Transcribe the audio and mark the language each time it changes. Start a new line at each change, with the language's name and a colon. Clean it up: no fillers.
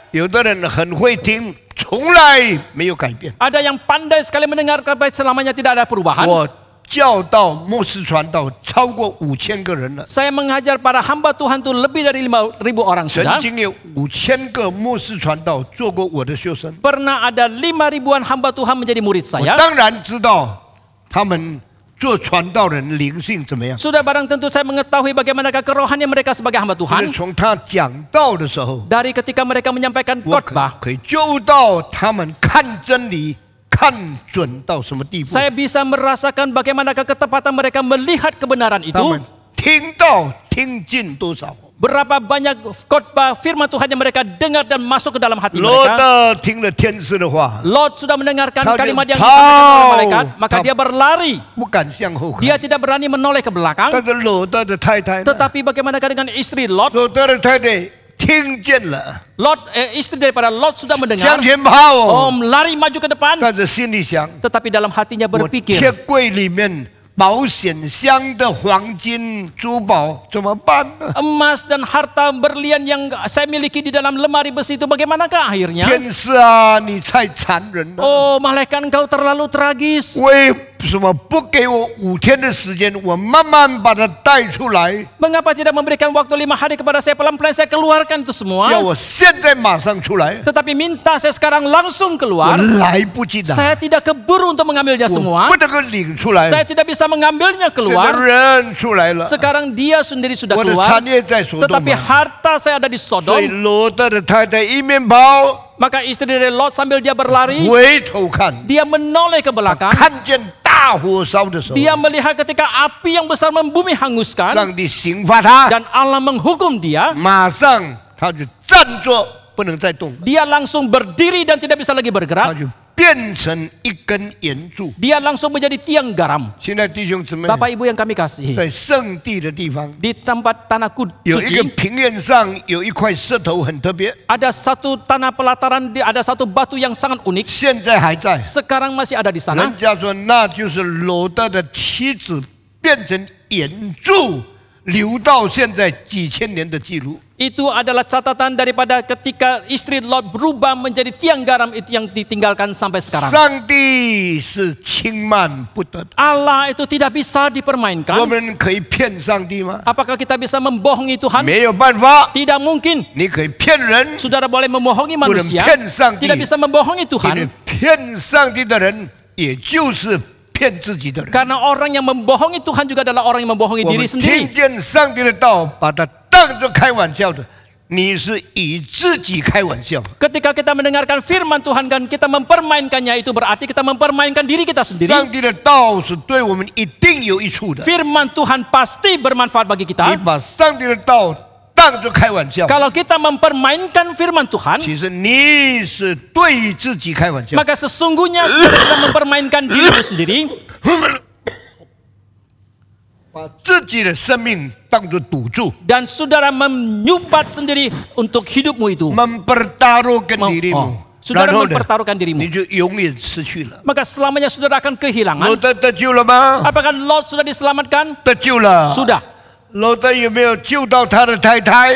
Chinese: 有的人很会听，从来没有改变。
Indonesian: Ada yang pandai sekali mendengar tapi selamanya tidak ada perubahan.
Chinese: 我教导牧师传道超过5000个人了，
Indonesian: Saya mengajar para hamba Tuhan itu lebih dari 5.000 orang
Chinese: 曾
Indonesian: sudah.
Chinese: 经有5000个牧师传道做过我的学生。
Indonesian: Pernah ada 5.000-an hamba Tuhan menjadi murid
Chinese: 我
Indonesian: saya.
Chinese: 当然知道他们做传道人灵性怎么样，
Indonesian: Sudah barang tentu saya mengetahui bagaimanakah kerohanian mereka sebagai hamba
Chinese: 就是
Indonesian: Tuhan.
Chinese: 从他讲道的时候，
Indonesian: Dari ketika mereka menyampaikan
Chinese: 我
Indonesian: khotbah,
Chinese: 可以揪到他们看真理看准到什么地步，
Indonesian: saya bisa merasakan bagaimanakah ketepatan mereka melihat kebenaran
Chinese: 他
Indonesian: itu.
Chinese: 们听到听进多少。
Indonesian: Berapa banyak khotbah firman Tuhan yang mereka dengar dan masuk ke dalam hati
Chinese: 罗
Indonesian: mereka.
Chinese: 德听了天使的话，
Indonesian: Lot sudah mendengarkan Kau kalimat yang tahu. disampaikan oleh malaikat, maka Kau- dia berlari.
Chinese: 不敢向后看。
Indonesian: Dia tidak berani menoleh ke belakang.
Chinese: 但是罗德的太太呢，
Indonesian: Tetapi bagaimanakah dengan istri Lot?
Chinese: 罗德的太太听见了，
Indonesian: Istri daripada Lot sudah mendengar.
Chinese: 向前跑，
Indonesian: Lari maju ke depan.
Chinese: 但是心里想，
Indonesian: Tetapi dalam hatinya
Chinese: 我
Indonesian: berpikir,
Chinese: 铁柜里面保险箱的黄金珠宝怎么办呢？
Indonesian: emas dan harta berlian yang saya miliki di dalam lemari besi itu bagaimanakah akhirnya?
Chinese: 天使啊，你太残忍了！
Indonesian: Oh, malaikat engkau terlalu tragis.
Chinese: 为什么不给我5天的时间，我慢慢把它带出来？
Indonesian: Mengapa tidak memberikan waktu 5 hari kepada saya, pelan-pelan saya keluarkan itu
Chinese: 要
Indonesian: semua?
Chinese: 我现在马上出来，
Indonesian: Tetapi minta saya sekarang langsung
Chinese: 我
Indonesian: keluar.
Chinese: 来不及的，
Indonesian: Saya tidak keburu untuk mengambilnya
Chinese: 我
Indonesian: semua.
Chinese: 不能够领出来。
Indonesian: Saya tidak bisa mengambilnya
Chinese: 现在
Indonesian: keluar.
Chinese: 人出来了，
Indonesian: Sekarang dia sendiri sudah
Chinese: 我的
Indonesian: keluar.
Chinese: 产业在所多
Indonesian: Tetapi
Chinese: 玛，
Indonesian: harta saya ada di
Chinese: 所以
Indonesian: Sodom.
Chinese: 罗德的太太一面跑，
Indonesian: Maka istri dari Lot sambil dia berlari,
Chinese: 回头看，
Indonesian: dia menoleh ke belakang.
Chinese: 看见大火烧的时候，
Indonesian: Dia melihat ketika api yang besar membumi hanguskan
Chinese: 上帝刑罚他，
Indonesian: dan Allah menghukum dia.
Chinese: 马上他就站着不能再动了，
Indonesian: Dia langsung berdiri dan tidak bisa lagi
Chinese: 他
Indonesian: bergerak.
Chinese: 就变成一根岩柱。
Indonesian: Dia langsung menjadi tiang garam.
Chinese: 现在弟兄姊妹，
Indonesian: Bapak Ibu yang kami kasihi,
Chinese: 在圣地的地方，
Indonesian: di tempat tanah
Chinese: 有一个
Indonesian: suci
Chinese: 平原上有一块石头很特别，
Indonesian: ada satu tanah pelataran, ada satu batu yang sangat unik.
Chinese: 现在还在。
Indonesian: Sekarang masih ada di
Chinese: 人家说那就是罗德的妻子变成岩柱，留到现在几千年的记录。
Indonesian: Itu adalah catatan daripada ketika istri Lot berubah menjadi tiang garam itu yang ditinggalkan sampai sekarang.
Chinese: 上帝是轻慢不得的，
Indonesian: Allah itu tidak bisa
Chinese: 我
Indonesian: dipermainkan.
Chinese: 们可以骗上帝吗？
Indonesian: Apakah kita bisa membohongi Tuhan?
Chinese: 没有办法，
Indonesian: Tidak mungkin.
Chinese: 你可以骗人，
Indonesian: Saudara boleh membohongi
Chinese: 不能
Indonesian: manusia,
Chinese: 骗上帝。
Indonesian: tidak bisa membohongi
Chinese: 因为
Indonesian: Tuhan.
Chinese: 骗上帝的人，也就是骗自己的人。
Indonesian: Karena orang yang membohongi Tuhan juga adalah orang yang membohongi
Chinese: 我
Indonesian: diri
Chinese: 们听
Indonesian: sendiri.
Chinese: 见上帝的道，把它当作开玩笑的，你是以自己开玩笑。
Indonesian: Ketika kita mendengarkan firman Tuhan dan kita mempermainkannya, itu berarti kita mempermainkan diri kita
Chinese: 上
Indonesian: sendiri.
Chinese: 帝的道是对我们一定有益处的。
Indonesian: Firman Tuhan pasti bermanfaat bagi
Chinese: 你
Indonesian: kita.
Chinese: 把上帝的道当作开玩笑，
Indonesian: Kalau kita mempermainkan firman Tuhan,
Chinese: 其实你是对自己开玩笑。
Indonesian: maka sesungguhnya saudara sedang mempermainkan dirimu sendiri.
Chinese: 把自己的生命当作赌注，
Indonesian: Dan saudara menyumbat sendiri untuk hidupmu itu. mempertaruhkan dirimu， Saudara
Chinese: 然后呢，
Indonesian: mempertaruhkan
Chinese: 你
Indonesian: dirimu.
Chinese: 就永远失去了。
Indonesian: Maka selamanya saudara akan
Chinese: 罗
Indonesian: kehilangan.
Chinese: 德得救了吗？
Indonesian: Apakah Lot sudah diselamatkan?
Chinese: 得救了。
Indonesian: Sudah.
Chinese: 罗德有没有救到他的太太？